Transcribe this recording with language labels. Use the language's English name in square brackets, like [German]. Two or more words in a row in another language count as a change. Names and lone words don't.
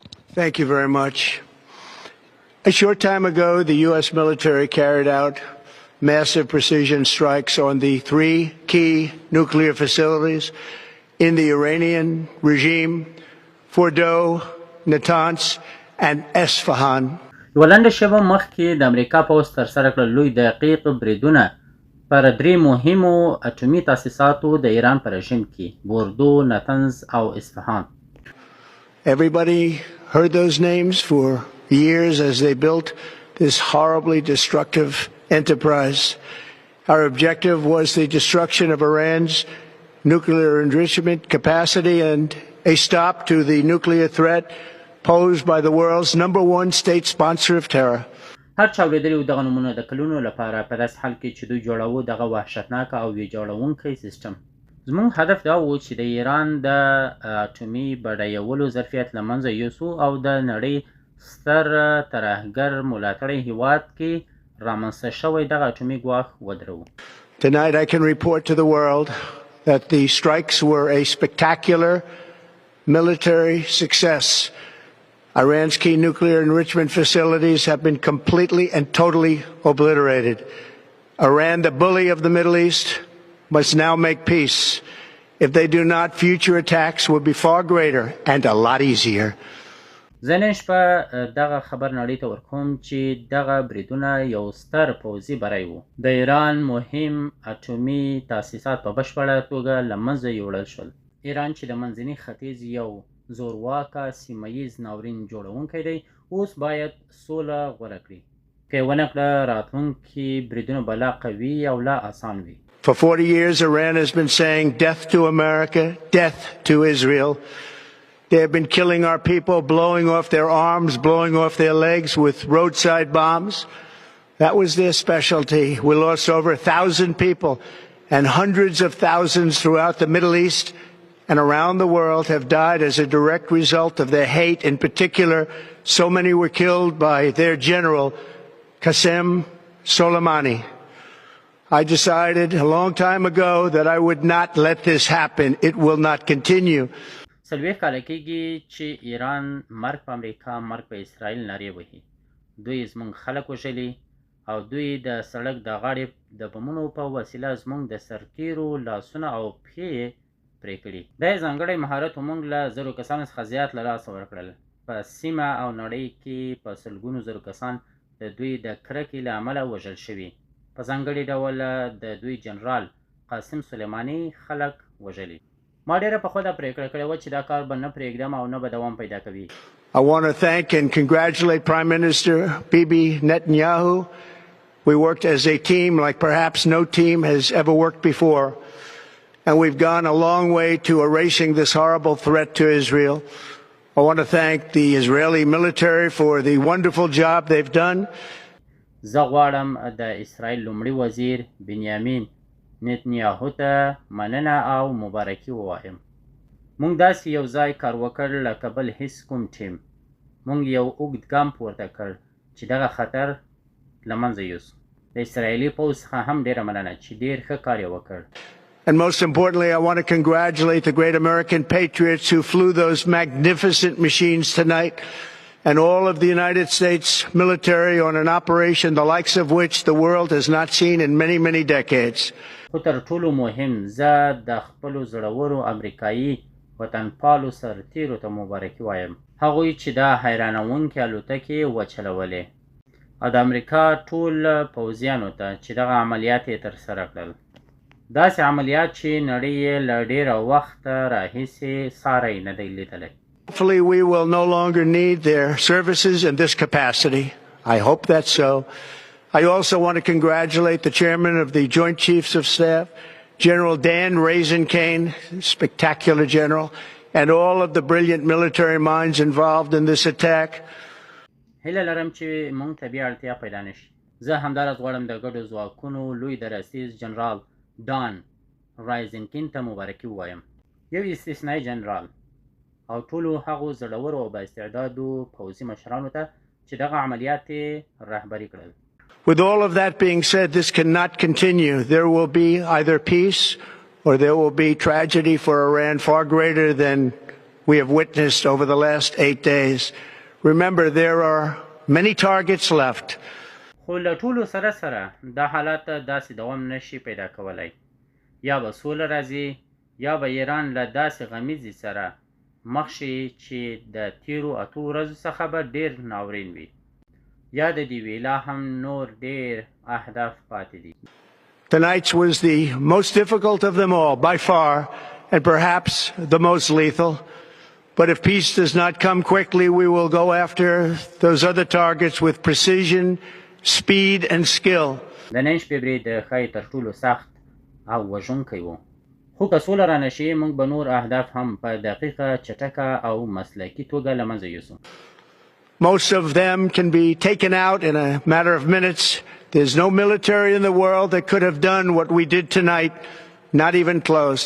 [English] Thank you very much. A short time ago, the U.S. military carried out massive precision strikes on the three key nuclear facilities in the Iranian regime, Fordow, Natanz, and Esfahan. [Pashto] ولنډ شپه مخکې د امریکا پوځ ترسره کړل لوی دقیق بریدونه پر درې مهمو اټومي تاسیساتو د ایران په رژیم کې بوردو، نتنز او اصفهان. [English] Everybody heard those names for years as they built this horribly destructive enterprise. Our objective was the destruction of Iran's nuclear enrichment capacity and a stop to the nuclear threat posed by the world's number one state sponsor of terror. [Pashto] هر چا اورېدلي دغه نومونه د کلونو لپاره په داسې حال کې چې دوی جوړاوه دغه وحشتناک او ویجاړونکی سیستم. زموږ هدف دا و چې د ایران د اټومي بډایولو ظرفیت له منځه یوسو او د نړۍ ستر ترهګر ملاتړی هیواد کې رامنځته شوی دغه اټومي ګواښ ودروو. [English] Tonight I can report to the world that the strikes were a spectacular military success. Iran's key nuclear enrichment facilities have been completely and totally obliterated. Iran, the bully of the Middle East, must now make peace. If they do not, future attacks will be far greater and a lot easier. [Pashto] زه نن شپه دغه خبر نړۍ ته ورکوم چې دغه بریدونه یو ستر پوځي بری و. د ایران مهم اټومي تاسیسات په بشپړه توګه له منځه یوړل شول. ایران چې د منځني ختیځ یو زورواکه سیمهییز ناورین جوړونکی دی اوس باید سوله غوره کړي. که یې ونه کړه راتلونکي بریدونه به لا قوي او لا آسان وي. [English] For 40 years, Iran has been saying death to America, death to Israel. They have been killing our people, blowing off their arms, blowing off their legs with roadside bombs. That was their specialty. We lost over 1,000 people, and hundreds of thousands throughout the Middle East and around the world have died as a direct result of their hate. In particular, so many were killed by their general, Qasem Soleimani. I decided a long time ago that I would not let this happen. It will not continue. [Pashto] 40 کاله کېږي چې ایران مرګ په امریکا مرګ په اسرائیل نارې وهي. دوی زموږ خلک وژلي او دوی د سړک د غاړې د بمونو په وسیله زموږ د سرتیرو لاسونه او پښې پرې کړي. دا یې ځانګړی مهارت موږ له زرو کسانو څخه زیات له لاسه ورکړل. په سیمه او نړۍ کې په سلګونو زرو کسان د دوی د کرکې له امله وژل شوي. په ځانګړي ډول د دوی جنرال قاسم سلیماني خلک وژلي. ما ډېره پخوا دا پرېکړه کړې وه چې دا کار به نه پرېږدم او نه به دوام پیدا کوي. [English] I want to thank and congratulate Prime Minister Bibi Netanyahu. We worked as a team like perhaps no team has ever worked before. And we've gone a long way to erasing this horrible threat to Israel. I want to thank the Israeli military for the wonderful job they've done. [Pashto] زه غواړم د اسرائیل لومړي وزیر بنیامین نتنیاهو ته مننه او مبارکي ووایم. موږ داسې یو ځای کار وکړ لکه بل هیڅ کوم ټیم. موږ یو اوږد ګام پورته کړ چې دغه خطر له منځه یوسو. د اسرائیلي پوځ څخه هم ډېره مننه چې ډېر ښه کار یې وکړ. [English] And most importantly, I want to congratulate the great American patriots who flew those magnificent machines tonight and all of the United States military on an operation the likes of which the world has not seen in many, many decades. [Pashto] خو تر ټولو مهم زه د خپلو زړورو امریکایي وطنپالو سرتیرو ته مبارکي وایم. هغوی چې دا حیرانوونکې الوتکې وچلولې او د امریکا ټول پوځیانو ته چې دغه عملیات یې ترسره کړل. داسې عملیات چې نړۍ یې له ډېره وخته راهیسې ساری نه دی لیدلی. [English] Hopefully we will no longer need their services in this capacity. I hope that's so. I also want to congratulate the chairman of the Joint Chiefs of Staff, General Dan Raisin-Kane, spectacular general, and all of the brilliant military minds involved in this attack. [Pashto] هیله لرم چې موږ ته بیا اړتیا پیدا نه شي. زه همداراز غواړم د ګډو ځواکونو لوی درستیز جنرال دان رایزنکین ته مبارکي ووایم. یو استثنایي جنرال او ټولو هغو زړورو او بااستعدادو پوځي مشرانو ته چې دغه عملیات یې رهبري کړل. [English] With all of that being said, this cannot continue. There will be either peace or there will be tragedy for Iran far greater than we have witnessed over the last 8 days. Remember, there are many targets left. [Pashto] خو له ټولو سره سره دا حالات داسې دوام نشي پیدا کولای. یا به سوله راځي یا به ایران له داسې غمیزې سره مخ شي چې د تیرو اتو ورځو څخه به ډېر ناورین وي. یا د دې وی لا هم نور ډېر اهداف پاتې دي. [English] Tonight's was the most difficult of them all, by far, and perhaps the most lethal. But if peace does not come quickly, we will go after those other targets with precision, speed, and skill. [Pashto] د نن شپې برید ښایي تر ټولو سخت او وژونکی و. خو که سوله رانشي موږ به نور اهداف هم په دقیقه، چټکه او مسلکي توګه له منځه یوسو. [English] Most of them can be taken out in a matter of minutes. There's no military in the world that could have done what we did tonight, not even close.